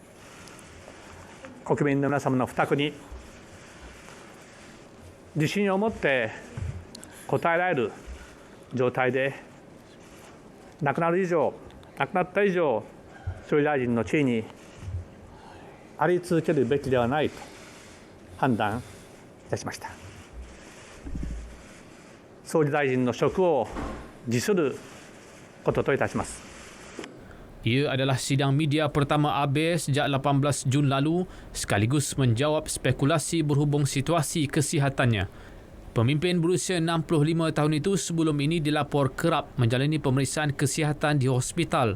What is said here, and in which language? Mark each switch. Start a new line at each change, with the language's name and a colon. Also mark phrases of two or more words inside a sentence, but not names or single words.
Japanese: 国民の皆様の負託に自信を持って応えられる状態で亡くなった以上、総理大臣の地位にあり続けるべきではないと判断いたしました。総理大臣の職を辞することといたします。
Malay: Ia adalah sidang media pertama Abe sejak 18 Jun lalu sekaligus menjawab spekulasi berhubung situasi kesihatannya. Pemimpin berusia 65 tahun itu sebelum ini dilapor kerap menjalani pemeriksaan kesihatan di hospital.